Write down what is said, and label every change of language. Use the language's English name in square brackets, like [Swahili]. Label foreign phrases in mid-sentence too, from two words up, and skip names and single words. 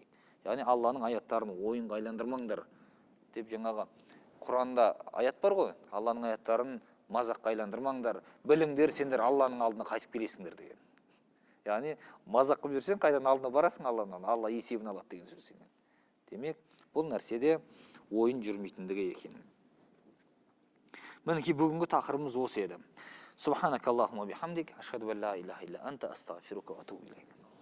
[Kazakh] Яғни Алланың аяттарын ойынға айландырмаңдар деп жаңағы Құранда аят бар ғой, Алланың аяттарын мазаққа айландырмаңдар, біліңдер, сендер Алланың алдына қайтып келесіңдер деген. Яғни мазақ қылып жүрсең, қайдан алдына барасың Алланың, Алла есебін алады деген сөз. Демек, бұл нәрседе ойын жүрмейтіндігі екен. Мінекей бүгінгі тақырыбымыз осы еді. [Arabic] سبحانك اللهم وبحمدك أشهد أن لا إله إلا أنت أستغفرك وأتوب إليك.